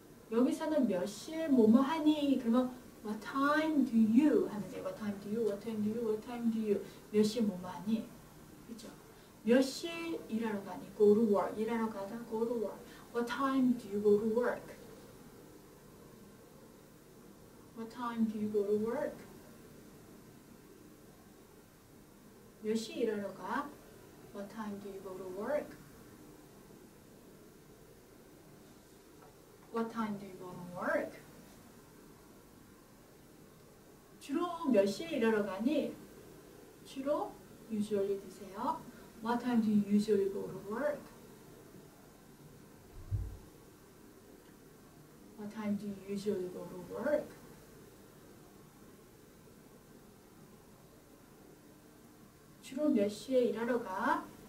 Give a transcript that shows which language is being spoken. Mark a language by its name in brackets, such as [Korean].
[Korean] 여기서는 몇 시에 뭐뭐 하니? 그러면 [English] What time do you? [Korean] 하면 돼요. [English] What time do you? What time do you? What time do you? [Korean] 몇 시에 뭐뭐 하니? 그죠? 몇 시에 일하러 가니? [English] Go to work. [Korean] 일하러 가다 [English] go to work. What time do you go to work? What time do you go to work? [Korean] 몇 시에 일하러 가? [English] What time do you go to work? What time do you go to work? [Korean] 주로 몇 시에 일하러 가니? 주로 usually 드세요. [English] What time do you usually go to work? What time do you usually go to work? [Korean] 주로 몇 시에 일하러 가?